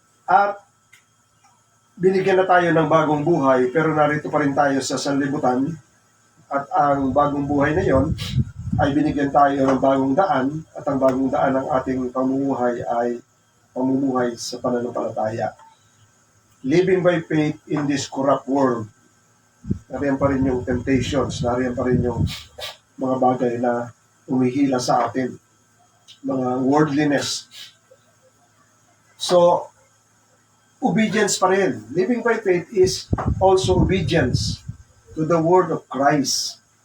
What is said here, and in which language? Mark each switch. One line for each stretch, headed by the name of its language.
Filipino: At binigyan na tayo ng bagong buhay, pero narito pa rin tayo sa sanlibutan. At ang bagong buhay na yon ay binigyan tayo ng bagong daan, at ang bagong daan ng ating pamumuhay ay pamumuhay sa pananampalataya.
English: Living by faith in this corrupt world.
Filipino: Nariyan pa rin yung temptations, nariyan pa rin yung mga bagay na umihila sa atin, mga worldliness. So, obedience pa rin.
English: Living by faith is also obedience to the word of Christ.